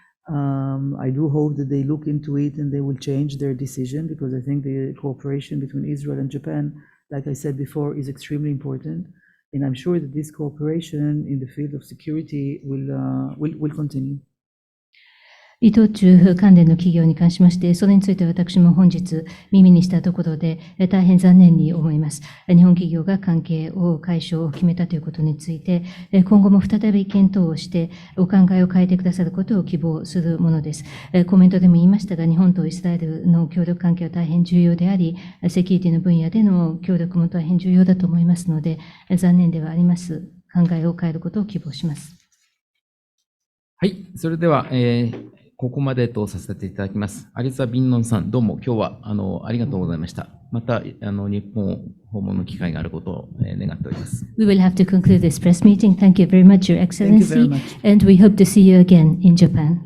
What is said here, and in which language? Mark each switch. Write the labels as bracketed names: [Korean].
[English] I do hope that they look into it and they will change their decision, because I think the cooperation between Israel and Japan, like I said before, is extremely important. And I'm sure that this cooperation in the field of security will continue. [Japanese] 伊藤忠関連の企業に関しまして、それについて私も本日耳にしたところで大変残念に思います。日本企業が関係を解消を決めたということについて、今後も再び検討をしてお考えを変えてくださることを希望するものです。コメントでも言いましたが、日本とイスラエルの協力関係は大変重要であり、セキュリティの分野での協力も大変重要だと思いますので、残念ではあります。考えを変えることを希望します。はい、それでは、ここまでとさせていただきます。アリザ・ビンノンさん、どうも今日はありがとうございました。また日本訪問の機会があることを願っております。 [English] We will have to conclude this press meeting. Thank you very much, Your Thank you very Excellency, much. and we hope to see you again in Japan.